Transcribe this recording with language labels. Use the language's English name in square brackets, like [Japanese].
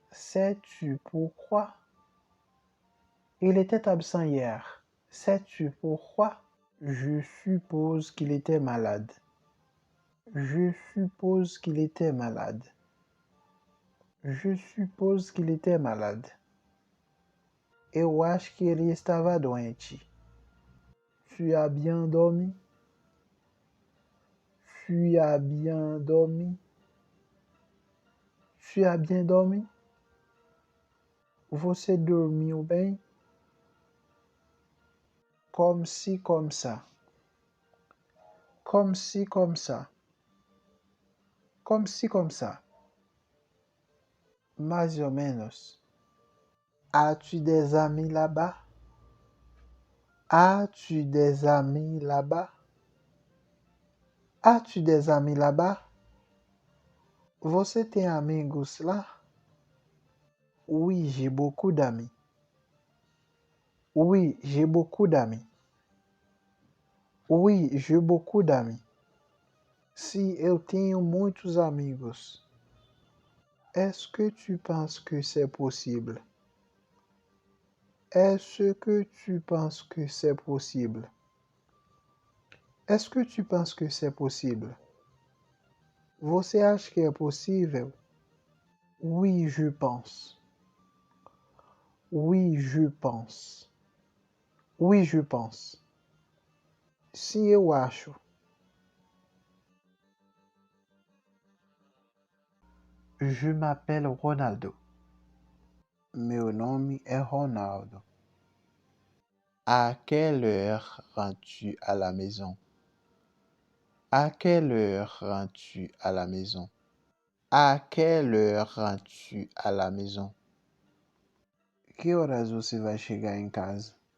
[French] Sais-tu pourquoi? Il était absent hier. Sais-tu pourquoi? Je suppose qu'il était malade. Je suppose qu'il était malade. Je suppose qu'il était malade. [Portuguese] Eu acho que ele estava doente. [French] Tu as bien dormi? Tu as bien dormi? Tu as bien dormi? [Portuguese] Você dormiu bem? [French] Comme si, comme ça. Comme si, comme ça. Comme si, comme ça. [Portuguese] Mais ou menos. [French] As-tu des amis là-bas? As-tu des amis là-bas? As-tu des amis là-bas? [Portuguese] Você tem amigos lá? [French] Oui, j'ai beaucoup d'amis. Oui, j'ai beaucoup d'amis. Oui, j'ai beaucoup d'amis. [Portuguese] Si, eu tenho muitos amigos. [French] Est-ce que tu penses que c'est possible? Est-ce que tu penses que c'est possible? Est-ce que tu penses que c'est possible? [Portuguese] Você acha que é possível? [French] Oui, je pense. Oui, je pense. Oui, je pense. [Portuguese] Sim, eu acho. [French] Je m'appelle Ronaldo. [Portuguese] Meu nome é Ronaldo. [French] À quelle heure rentres-tu à la maison? À quelle heure rentres-tu à la maison? À quelle heure rentres-tu à la maison? [Portuguese] Que horas você vai chegar em casa?